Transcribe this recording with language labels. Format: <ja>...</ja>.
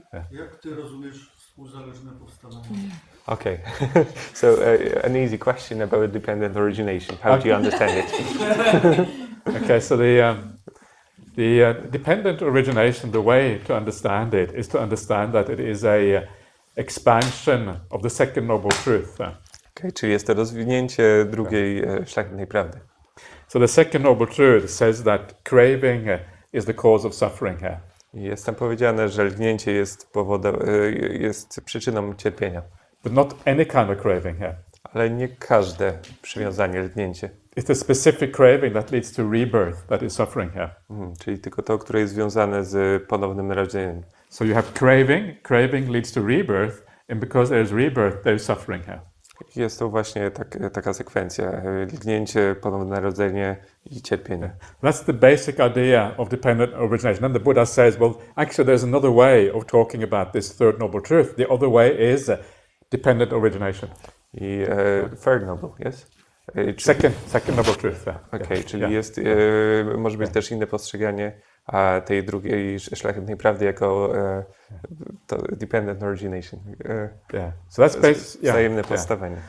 <pl>Jak ty rozumiesz współzależne powstawanie?</pl> <en>Okay, so an easy question about dependent origination. How do you understand it? Okay, so the dependent origination, the way to understand it is to understand that it is a expansion of the second noble truth.</en> <pl>Okay, czyli jest to rozwinięcie drugiej szlachetnej prawdy.</pl> <en>So the second noble truth says that craving is the cause of suffering.</en> <pl>Jest tam powiedziane, że lgnięcie jest jest przyczyną cierpienia.</pl> <en>But not any kind of craving.</en> <pl>Ale nie każde przywiązanie, lgnięcie.</pl> <en>It's the specific craving that leads to rebirth that is suffering.</en> <pl>Czyli tylko to, które jest związane z ponownym narodzeniem.</pl> <en>So you have craving leads to rebirth, and because there is rebirth, there is suffering.</en> <pl>Jest to właśnie taka sekwencja, lgnięcie, ponowne narodzenie i cierpienie.</pl> <en>That's the basic idea of dependent origination. Then the Buddha says, well, actually there's another way of talking about this third noble truth. The other way is dependent origination. I third noble, yes? Second noble truth.</en> <pl>Okay, czyli jest, może być też inne postrzeganie tej drugiej szlachetnej prawdy jako dependent origination.</pl> <en>So that's</en> <pl>wzajemne podstawienie.</pl>